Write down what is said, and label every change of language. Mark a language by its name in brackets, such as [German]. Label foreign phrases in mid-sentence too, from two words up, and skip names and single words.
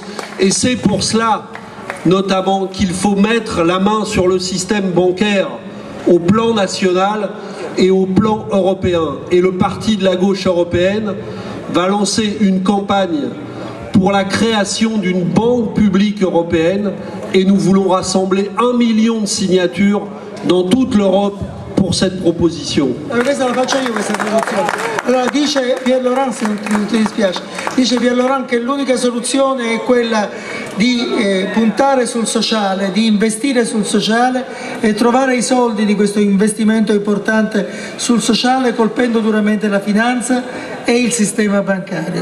[French] Et c'est pour cela, notamment, qu'il faut mettre la main sur le système bancaire au plan national et au plan européen. Et le parti de la gauche européenne va lancer une campagne pour la création d'une banque publique européenne, et nous voulons rassembler 1 million de signatures dans toute l'Europe pour cette proposition. [Italian] Questa la faccio io questa traduzione. Allora dice Pierre Laurent, se non ti dispiace, dice Pierre Laurent che l'unica soluzione è quella di puntare sul sociale, di investire sul sociale e trovare i soldi di questo investimento importante sul sociale, colpendo duramente la finanza e il sistema bancario.